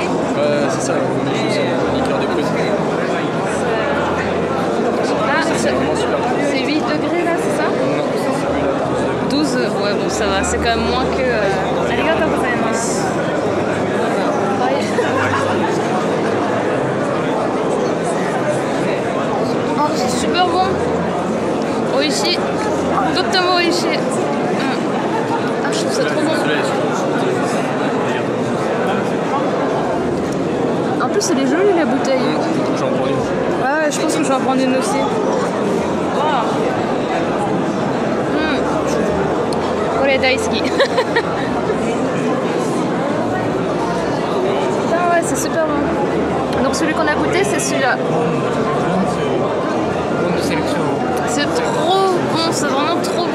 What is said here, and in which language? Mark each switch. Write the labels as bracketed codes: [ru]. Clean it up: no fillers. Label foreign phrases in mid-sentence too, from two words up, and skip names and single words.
[fr] Ouais, c'est ça, Umeshu, c'est une liqueur de prune. Ah, c'est 8 degrés là, c'est ça? Non, c'est celui-là. 12, ouais bon ça va, c'est quand même moins que... [ja] ありがとうございます. [fr] Oh, c'est super bon. [ja] Oishii. とてもおいしい. [fr] Ah, je trouve ça trop bon. En plus, elle est jolie la bouteille. J'en prends une. Ouais, je pense que je vais en prendre une aussi. Wow. [ja] これ大好き. [fr] Putain, ouais, c'est super bon. Donc, celui qu'on a goûté, c'est celui-là. C'est trop bon, c'est vraiment trop bon.